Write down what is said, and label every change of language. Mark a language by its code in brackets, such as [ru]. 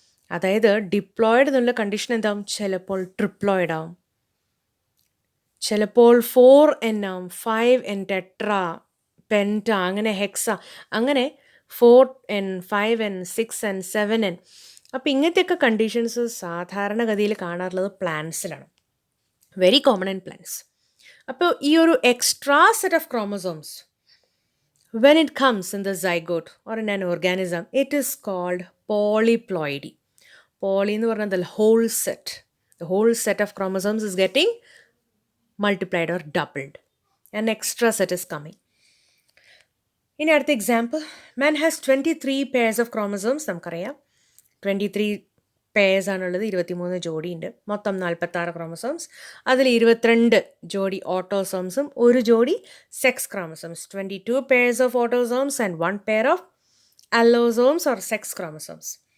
[ml] അതായത് ഡിപ്ലോയിഡ് എന്നുള്ള കണ്ടീഷൻ എന്താവും? ചിലപ്പോൾ ട്രിപ്ലോയിഡ് ആവും, ചിലപ്പോൾ 4N ആവും, 5N ടെട്രാ, പെൻറ്റ, അങ്ങനെ ഹെക്സ, അങ്ങനെ 4N, 5N, 6N, 7N. അപ്പോൾ ഇങ്ങനത്തെയൊക്കെ കണ്ടീഷൻസ് സാധാരണഗതിയിൽ കാണാറുള്ളത് പ്ലാന്റ്സിലാണ്, [en] Very common in plants. [ml] അപ്പോൾ ഈ ഒരു [en] Extra set of chromosomes when it comes in the zygote or in an organism, it is called polyploidy. Poly [ml] എന്ന് പറഞ്ഞാൽ [en] the whole set. The whole set of chromosomes is getting multiplied or doubled. An extra set is coming. [ml] ഇനി അടുത്ത example, [en] man has 23 pairs of chromosomes. [ml] നമുക്കറിയാം 23 pairs ആണുള്ളത്, 23 ജോഡി ഉണ്ട്. മൊത്തം 46 chromosomes. അതിൽ 22 ജോഡി ഓട്ടോസോംസും ഒരു ജോഡി sex chromosomes. [en] 22 pairs of autosomes and 1 pair of allosomes or sex chromosomes.